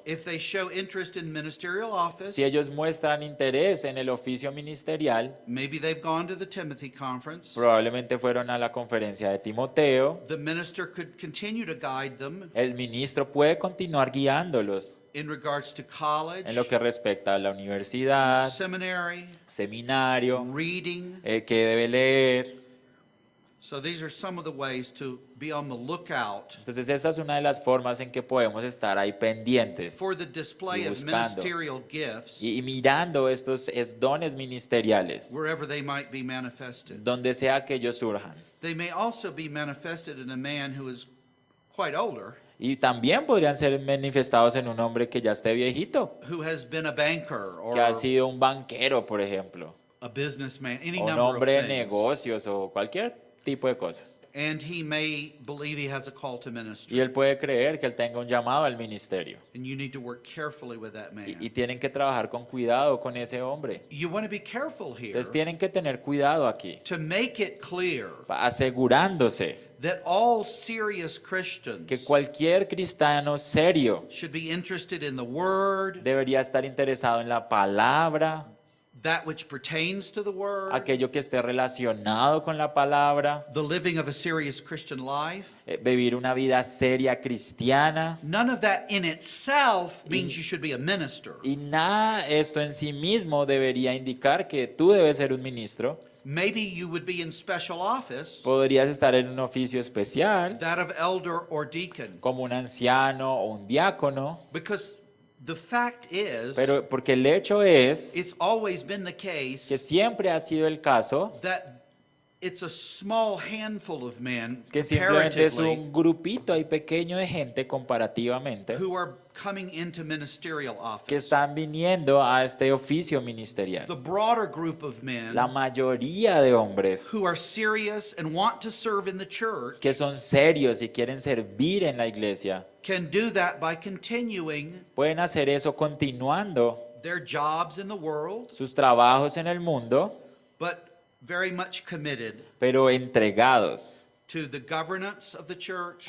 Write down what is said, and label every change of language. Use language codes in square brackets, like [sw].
[en] if they show interest in ministerial office, [es] si ellos muestran interés en el oficio ministerial, [en] maybe they've gone to the Timothy conference, [es] probablemente fueron a la conferencia de Timoteo, [en] the minister could continue to guide them [es] el ministro puede continuar guiándolos [en] in regards to college, [es] en lo que respecta a la universidad, [en] seminary, [es] seminario, [en] reading. [es] que debe leer. [en] So these are some of the ways to be on the lookout [es] Entonces esta es una de las formas en que podemos estar ahí pendientes [en] for the display [es] y [en] of [es] buscando. [en] ministerial gifts [es] y mirando estos dones ministeriales, [en] wherever they might be manifested. [es] donde sea que ellos surjan. [en] They may also be manifested in a man who is quite older, [es] Y también podrían ser manifestados en un hombre que ya esté viejito, [en] who has been a banker or [es] que ha sido un banquero, por ejemplo, [en] a businessman, any [es] o un [en] number of [es] hombre de [en] things. [es] negocios o cualquier tipo de cosas. [en] And he may believe he has a call to [es] Y [en] ministry. [es] él puede creer que él tenga un llamado al ministerio. [en] And you need to work carefully with that man. [es] Y tienen que trabajar con cuidado con ese hombre. [en] You want to be careful here [es] Entonces tienen que tener cuidado aquí, [en] to make it clear [es] asegurándose [en] that all serious Christians [es] que cualquier cristiano serio [en] should be interested in the word, [es] debería estar interesado en la palabra, [en] that which pertains to the word, [es] aquello que esté relacionado con la palabra, [en] the living of a serious Christian life. [es] vivir una vida seria cristiana. [en] None of that in itself means you should be a minister. [es] Y nada esto en sí mismo debería indicar que tú debes ser un ministro. [en] Maybe you would be in special office, [es] Podrías estar en un oficio especial, [en] that of elder or deacon. [es] como un anciano o un diácono, [en] Because the fact is, [es] pero porque el hecho es [en] it's always been the [es] que [en] case [es] siempre ha sido el caso [en] that it's a small handful of men, [es] que simplemente es [en] comparatively, [es] un grupito ahí pequeño de gente comparativamente [en] who are coming into ministerial [es] que [en] office. [es] están viniendo a este oficio ministerial. [en] The broader group of men [es] La mayoría de hombres [en] who are serious and want to serve in the church [es] que son serios y quieren servir en la iglesia [en] can do that by continuing [es] pueden hacer eso continuando [en] their jobs in the world, [es] sus trabajos en el mundo, [en] but very much committed [es] pero entregados [en] to the governance of the church